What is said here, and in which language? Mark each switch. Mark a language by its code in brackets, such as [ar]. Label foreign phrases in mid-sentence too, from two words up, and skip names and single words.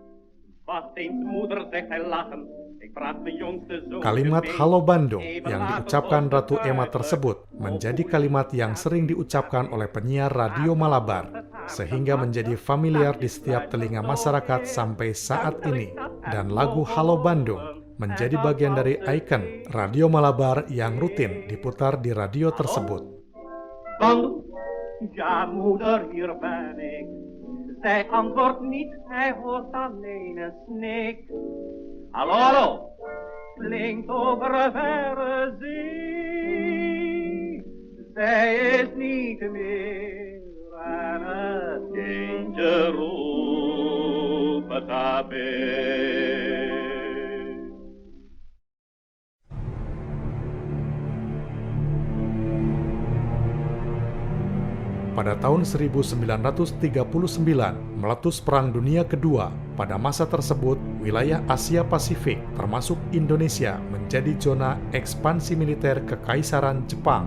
[id] Kalimat "Halo Bandung" yang diucapkan Ratu Emma tersebut menjadi kalimat yang sering diucapkan oleh penyiar Radio Malabar, sehingga menjadi familiar di setiap telinga masyarakat sampai saat ini. Dan lagu "Halo Bandung" menjadi bagian dari ikon Radio Malabar yang rutin diputar di radio tersebut. [nl] Bandung, ja moeder, hier ben ik. Zij antwoordt niet, hij hoort alleen een snik. Hallo, hallo, klinkt over verre zee. Zij is niet meer aan het kindje roepen tabé. [id] Pada tahun 1939, meletus Perang Dunia Kedua. Pada masa tersebut, wilayah Asia Pasifik, termasuk Indonesia, menjadi zona ekspansi militer Kekaisaran Jepang.